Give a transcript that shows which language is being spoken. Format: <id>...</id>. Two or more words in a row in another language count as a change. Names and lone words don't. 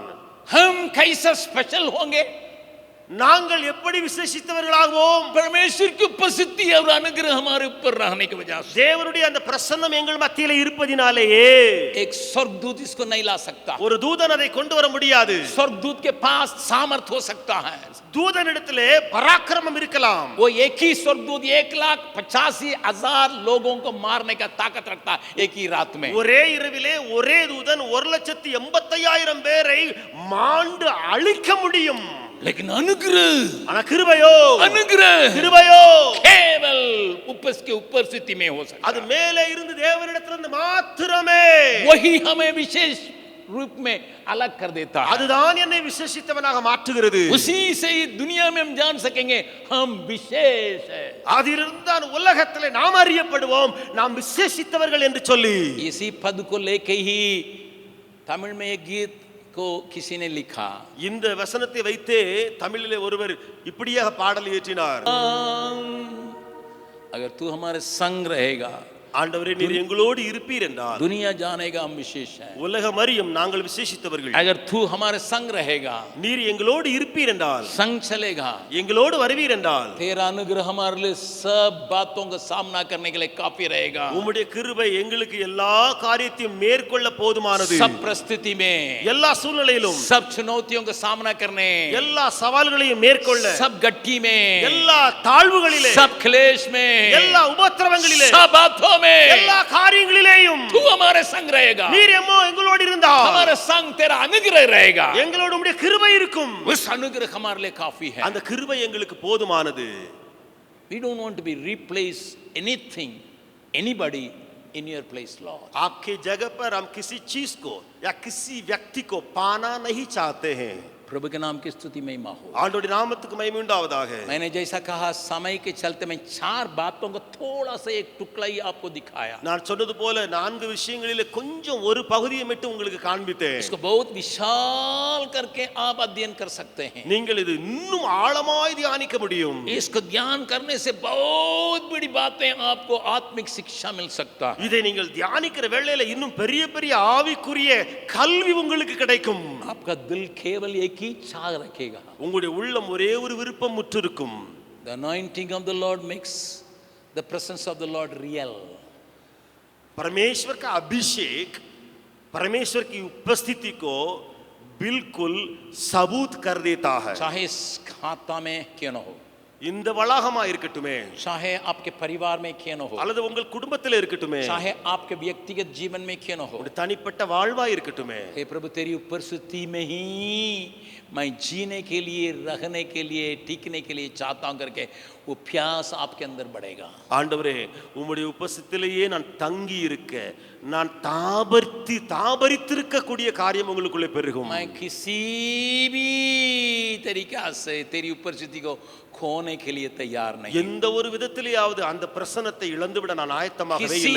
<hi>हम कैसा स्पेशल होंगे?</hi> <ta>நாங்கள் எப்படி விசேஷித்தவர்களாகவும்?</ta> <hi>परमेश्वर की उपस्थिति और अनुग्रह हमारे ऊपर रहने की वजह से,</hi> <ta>தேவனுடைய அந்த பிரசன்னம் எங்கள் மத்தியிலே இருப்பதினாலேயே</ta> <hi>एक स्वर्गदूत इसको नहीं ला सकता.</hi> <ta>ஒரு தூதன் அதை கொண்டு வர முடியாது.</ta> <hi>स्वर्गदूत के पास सामर्थ हो सकता है,</hi> <ta>தூதனிடத்திலே பராக்கிரமம் இருக்கலாம்.</ta> <hi>वो एक ही स्वर्गदूत 1,85,000 लोगों को मारने का ताकत रखता है एक ही रात में.</hi> <ta>ஒரே இரவிலே ஒரே தூதன் 1,85,000 பேரை மாண்டு அழிக்க முடியும்.</ta> <hi>लेकिन अनुग्रह,</hi> <ta>ஆனா கிருபையோ,</ta> <hi>अनुग्रह</hi> <ta>கிருபையோ</ta> <hi>केवल ऊपर के ऊपर स्थिति में हो सकता</hi> <ta>அது மேலே இருந்து தேவனிடத்திலிருந்து மாத்திரமே.</ta> <hi>वही हमें विशेष रूप में अलग कर देता है.</hi> <ta>அதுதான் என்னை விசேஷித்தவனாக மாற்றுகிறது.</ta> <hi>उसी से ही दुनिया में हम जान सकेंगे हम विशेष है.</hi> <ta>அதிலிருந்து தான் உலகத்திலே நாம் அறியப்படுவோம் நாம் விசேஷித்தவர்கள் என்று சொல்லி.</ta> <hi>इसी पद को लेके ही तमिल में एक गीत को किसी ने लिखा.</hi> <ta>இந்த வசனத்தை வைத்தே தமிழிலே ஒருவர் இப்படியாக பாடல் இயற்றினார்.</ta> <hi>अगर तू हमारे संग रहेगा,</hi> <ta>ஆண்டவரே நீர் எங்களோடு இருப்பீர் என்றால்</ta> <hi>दुनिया जानेगा हम विशेष हैं.</hi> <ta>உலகம் அறியும் நாங்கள் விசேஷித்தவர்கள்.</ta> <hi>अगर तू हमारे संग रहेगा,</hi> <ta>நீர் எங்களோடு இருப்பீர் என்றால்,</ta> <hi>संग चलेगा,</hi> <ta>எங்களோடு வருவீர் என்றால்,</ta> <hi>तेरा अनुग्रह हमारे लिए सब बातों का सामना करने के लिए काफी रहेगा.</hi> <ta>உம்முடைய கிருபை எங்களுக்கு எல்லா காரியத்தையும் மேற்கொள்ள போதுமானது.</ta> <hi>सब परिस्थिति में,</hi> <ta>எல்லா சூழ்நிலையிலும்,</ta> <hi>सब चुनौतियों का सामना करने,</hi> <ta>எல்லா சவால்களையும் மேற்கொள்ள,</ta> <hi>सब गट्टी में,</hi> <ta>எல்லா தாழ்வுகளிலே,</ta> <hi>सब क्लेश में,</hi> <ta>எல்லா உபத்திரவங்களிலே,</ta> <hi>सब बातों में,</hi> <ta>எல்லா காரியங்களிலேயும்</ta> <hi>तू हमारे संग रहेगा.</hi> <ta>நீர் எங்களோடு இருந்தால்</ta> <hi>हमारे संग तेरा अनुग्रह रहेगा.</hi> <ta>எங்களோடு உம்முடைய கிருபை இருக்கும்.</ta> <hi>उस अनुग्रह हमारे लिए काफी है.</hi> <ta>அந்த கிருபை எங்களுக்கு போதுமானது.</ta> <en>We don't want to be replace anything, anybody in your place, Lord.</en> <hi>आपके जगह पर हम किसी चीज को या किसी व्यक्ति को पाना नहीं चाहते हैं. प्रभु के नाम की स्तुति महिमा हो.</hi> <ta>ஆண்டவருடைய நாமத்துக்கு மகிமை உண்டாவதாக.</ta> <hi>मैंने जैसा कहा समय के चलते मैं 4 बातों को थोड़ा सा एक टुकड़ा ही आपको दिखाया.</hi> <ta>நான் சொன்னது போல 4 விஷயங்களிலே கொஞ்சம் ஒரு பகுதியை மட்டும் உங்களுக்கு காண்பித்தேன்.</ta> <hi>इसको बहुत विशाल करके आप अध्ययन कर सकते हैं.</hi> <ta>நீங்கள் இது இன்னும் ஆழமாய் தியானிக்க முடியும்.</ta> <hi>इसको ध्यान करने से बहुत बड़ी बातें आपको आत्मिक शिक्षा मिल सकता है.</hi> <ta>இதை நீங்கள் தியானிக்கிற வேளையில இன்னும் பெரிய பெரிய ஆவிக்குரிய கல்வி உங்களுக்கு கிடைக்கும்.</ta> <hi>आपका दिल केवल एक ही चाह रखेगा.</hi> <ta>உங்களுடைய உள்ளம் ஒரே ஒரு விருப்பம் முற்றிருக்கும்.</ta> <en>The anointing of the Lord makes the presence of the Lord real.</en> <hi>परमेश्वर का अभिषेक परमेश्वर की उपस्थिति को बिल्कुल सबूत कर देता है. चाहे इस खाता में क्यों न हो,</hi> <ta>இந்த வளாகமா இருக்கட்டுமே,</ta> <hi>चाहे आपके परिवार में क्यों न हो,</hi> <ta>அல்லது உங்கள் குடும்பத்தில் இருக்கட்டுமே,</ta> <hi>चाहे आपके व्यक्तिगत जीवन में क्यों न हो,</hi> <ta>ஒரு தனிப்பட்ட வாழ்வா இருக்கட்டுமே,</ta> <hi>हे प्रभु तेरी उपस्थिति में ही मैं जीने के लिए, रहने के लिए, टिकने के लिए चाहता हूं करके वो प्यास आपके अंदर बढ़ेगा।</hi> <ta>ஆண்டவரே உம்முடைய உபஸ்திலேயே நான் தங்கி இருக்க, நான் தாபரித்திருக்கக்கூடிய காரியம் உங்களுக்குள்ளே பெருகும்.</ta> <hi>मैं किसी भी तरीका से तेरी उपस्थिति को खोने के लिए तैयार नहीं।</hi> <ta>எந்த ஒரு விதத்திலேயாவது அந்த பிரசன்னத்தை இழந்துவிட நான் ஆயத்தமாகவே இல்லை.</ta>